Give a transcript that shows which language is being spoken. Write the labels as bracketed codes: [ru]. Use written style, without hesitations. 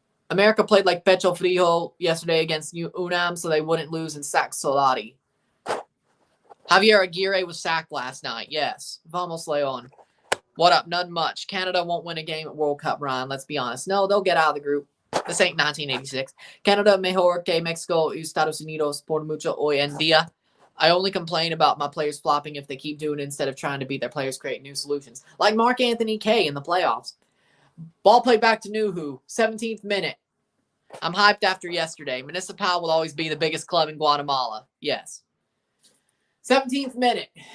[en] America played like Pecho Frio yesterday against UNAM, so they wouldn't lose in Sac Solari. Javier Aguirre was sacked last night. Yes. [es] Vamos Leon. [en] What up? None much. Canada won't win a game at World Cup, Ryan. Let's be honest. No, they'll get out of the group. This ain't 1986. [es] Canada mejor que Mexico y Estados Unidos por mucho hoy en día. [en] I only complain about my players flopping if they keep doing it instead of trying to beat their players, create new solutions. Like Mark Anthony K in the playoffs. Ball played back to Nuhu. 17th minute. I'm hyped after yesterday. Municipal will always be the biggest club in Guatemala. Yes. 17th minute.